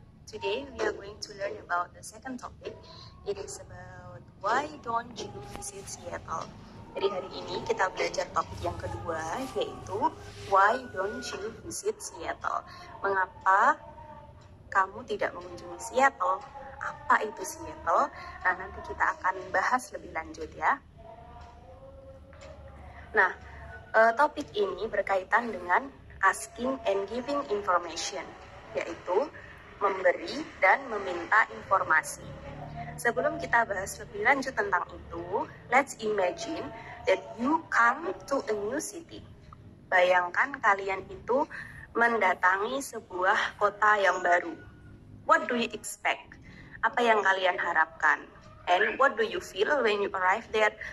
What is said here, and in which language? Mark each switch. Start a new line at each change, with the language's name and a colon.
English: Today we are going to learn about the second topic. It is about why don't you visit Seattle.
Indonesian: Jadi hari ini kita belajar topik yang kedua, yaitu
English: why don't you visit Seattle.
Indonesian: Mengapa kamu tidak mengunjungi Seattle? Apa itu Seattle? Nah, nanti kita akan bahas lebih lanjut ya. Nah, topik ini berkaitan dengan
English: asking and giving information,
Indonesian: yaitu memberi dan meminta informasi. Sebelum kita bahas lebih lanjut tentang itu,
English: let's imagine that you come to a new city.
Indonesian: Bayangkan kalian itu mendatangi sebuah kota yang baru.
English: What do you expect?
Indonesian: Apa yang kalian harapkan?
English: And what do you feel when you arrive there?